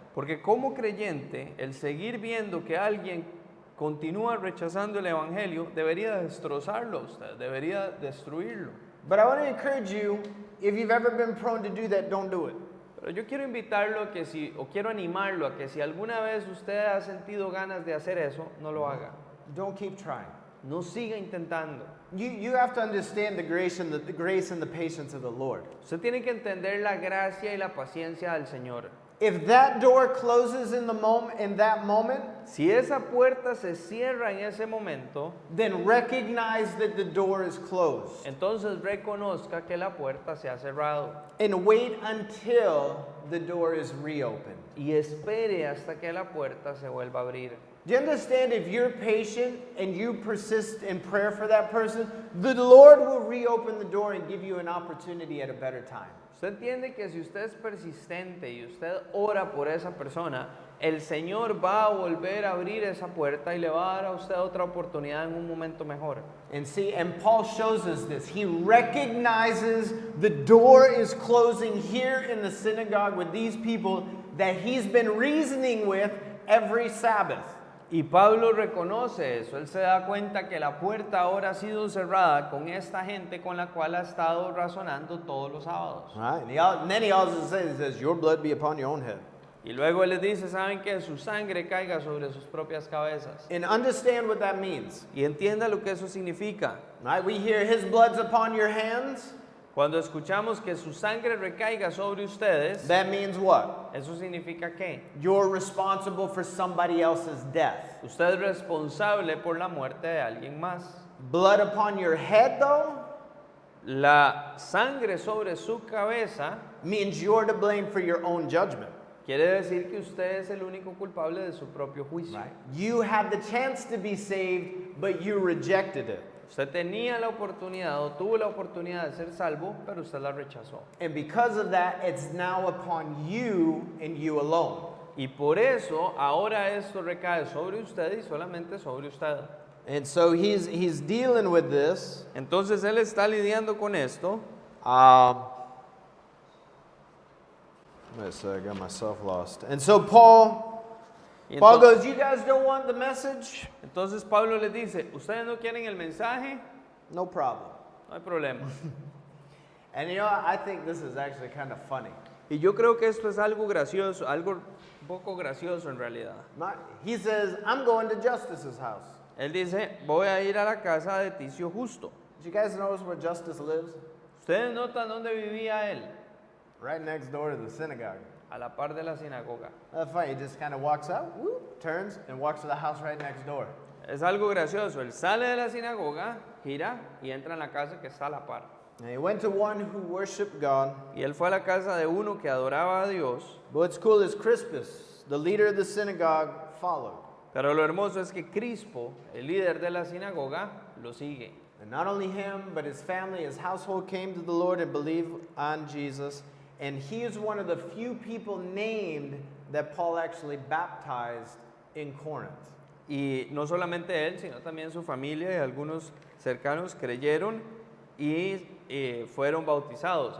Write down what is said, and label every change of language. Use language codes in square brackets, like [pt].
[es] Porque como creyente, el seguir viendo que alguien continúa rechazando el Evangelio, debería destrozarlo a usted, debería destruirlo. [en] But I want to encourage you, if you've ever been prone to do that, don't do it. [es] Pero yo quiero invitarlo a que o quiero animarlo a que si alguna vez usted ha sentido ganas de hacer eso, no lo haga. [en] Don't keep trying. [es] No siga intentando. [en] You have to understand the grace and the patience of the Lord. [es] Usted tiene que entender la gracia y la paciencia del Señor. [en] If that door closes in that moment, [es] Si esa puerta se cierra en ese momento, [en] then recognize that the door is closed. [es] entonces reconozca que la puerta se ha cerrado [en] And wait until the door is reopened. [es] y espere hasta que la puerta se vuelva a abrir. [en] Do you understand if you're patient and you persist in prayer for that person, the Lord will reopen the door and give you an opportunity at a better time. [es] Usted entiende que si usted es persistente y usted ora por esa persona, el Señor va a volver a abrir esa puerta y le va a dar a usted otra oportunidad en un momento mejor. [en] And Paul shows us this. He recognizes the door is closing here in the synagogue with these people that he's been reasoning with every Sabbath. [es] Y Pablo reconoce eso, él se da cuenta que la puerta ahora ha sido cerrada con esta gente con la cual ha estado razonando todos los sábados. [en] Right? And then he also says, your blood be upon your own head. [es] Y luego él les dice, saben que su sangre caiga sobre sus propias cabezas. [en] And understand what that means. [es] Y entienda lo que eso significa. [en] Right? We hear his blood's upon your hands. [es] Cuando escuchamos que su sangre recaiga sobre ustedes, [en] That means what? [es] ¿eso significa qué? [en] You're responsible for somebody else's death. [es] Usted es responsable por la muerte de alguien más. [en] Blood upon your head, though, [es] La sangre sobre su cabeza [en] means you're to blame for your own judgment. [es] quiere decir que usted es el único culpable de su propio juicio. [en] Right? You had the chance to be saved, but you rejected it. [es] Usted tenía la oportunidad o tuvo la oportunidad de ser salvo, pero usted la rechazó. [en] And because of that, it's now upon you and you alone. [es] Y por eso ahora esto recae sobre usted y solamente sobre usted. [en] And so he's dealing with this. [es] Entonces él está lidiando con esto. [en] I got myself lost. And so Paul [es] Y [en] goes, you guys don't want the message? [es] entonces Pablo les dice, ¿ustedes no quieren el mensaje? [en] No problem. [es] No hay problema. [en] And you know, I think this is actually kind of funny. [es] Y yo creo que esto es algo gracioso, algo un poco gracioso en realidad. [en] He says, I'm going to Justice's house. [es] Él dice, voy a ir a la casa de Ticio Justo. [en] Did you guys notice where Justice lives? [es] ¿Ustedes notan dónde vivía él? [en] Right next door to the synagogue. [es] A la par de la sinagoga. [en] That's funny. He just kind of walks out, whoop, turns, and walks to the house right next door. [es] Es algo gracioso. Él sale de la sinagoga, gira y entra en la casa que está a la par. [en] And he went to one who worshiped God. [es] Y él fue a la casa de uno que adoraba a Dios. [en] But what's cool is Crispus, the leader of the synagogue, followed. [es] Pero lo hermoso es que Crispo, el líder de la sinagoga, lo sigue. [en] And not only him, but his family, his household came to the Lord and believed on Jesus. And he is one of the few people named that Paul actually baptized in Corinth. [es] Y no solamente él, sino también su familia y algunos cercanos creyeron y fueron bautizados.